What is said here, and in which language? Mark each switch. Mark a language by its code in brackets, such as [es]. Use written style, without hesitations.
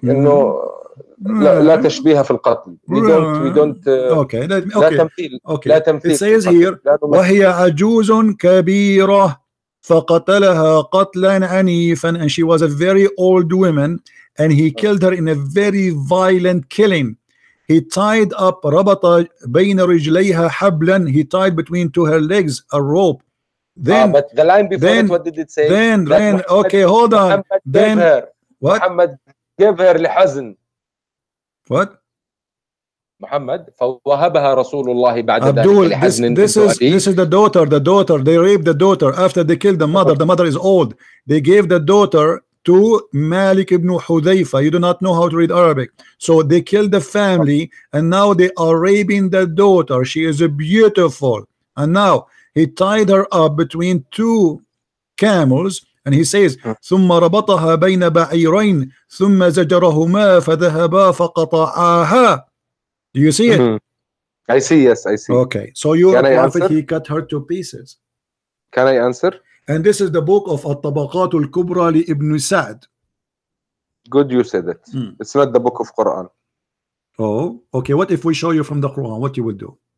[en] No. [ar] لا تشبيه في القتل. [en] We don't. Okay. [ar] لا تمثيل. [en] It says here [ar] وهي عجوز كبيرة فقتلها قتلا عنيفا, [en] and she was a very old woman and he killed her in a very violent killing. He tied up [ar] ربط بين رجليها حبلا. [en] He tied between her legs a rope. Then but the line before it, what did it say? Then okay, hold on. Then what? Muhammad gave her [ar] لحزن. [en] What? [ar] محمد فوهبها رسول الله بعد [en] Abdul, [ar] ذلك لحزن. [en] this is the daughter. They raped the daughter after they killed the mother. The mother is old. They gave the daughter to Malik ibn Hudayfa. You do not know how to read Arabic, so they killed the family, and now they are raping the daughter. She is beautiful, and now he tied her up between two camels. And he says [ar] ثم ربطها بين بعيرين ثم زجرهما فذهبا فقطعاها. [en] Do you see it? I see, yes, I see. Okay, so your prophet, he cut her to pieces. Can I answer? And this is the book of الطبقات الكبرى لابن سعد. Good, you said it. It's not the book of Quran. Oh, okay. What if we show you from the Quran? What you would do?